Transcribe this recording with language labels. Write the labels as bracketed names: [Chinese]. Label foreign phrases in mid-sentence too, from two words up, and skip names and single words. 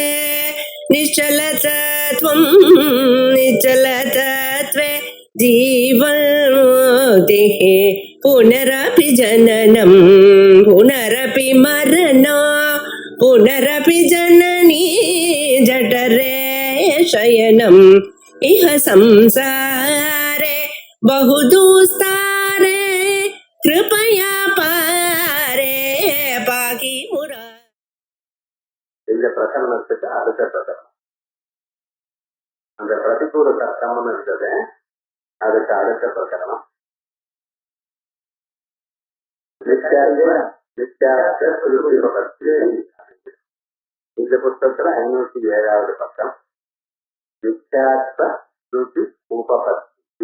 [Sanskrit] निश्चलतत्वं निश्चलतत्वे जीवन्मुक्तिः पुनरपि जननं पुनरपि मरणं पुनरपि जननी जठरे शयनम् इह संसारे बहुदुस्तारे कृपया पारे पाकि मुरा. [Tamil] இந்த பிரகரணத்துக்கு அடுத்த பிரகரணம் அந்த பிரதிகூல தர்க்கம்னு இருந்தது. அதுக்கு அடுத்த பிரகரணம் இந்த புத்தகத்துல 507வது பக்கம் நித்யாத்வ ஸ்ருதி உபபத்தி.